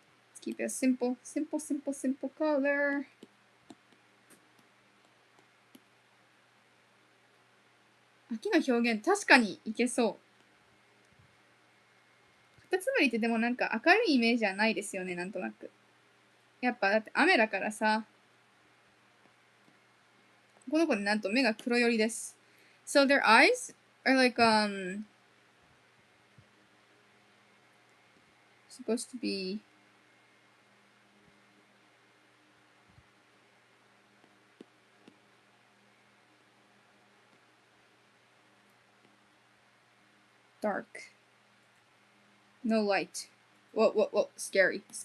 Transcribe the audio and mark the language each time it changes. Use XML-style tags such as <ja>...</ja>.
<en>Let's keep it a simple color.</en> <ja>秋の表現、確かにいけそう。カタツムリってでもなんか明るいイメージはないですよね、なんとなく。やっぱだって雨だからさ。この子ね、なんと目が黒寄りです。</ja> <en>So their eyes are like, supposed to be dark. No light. Whoa. Scary.</en>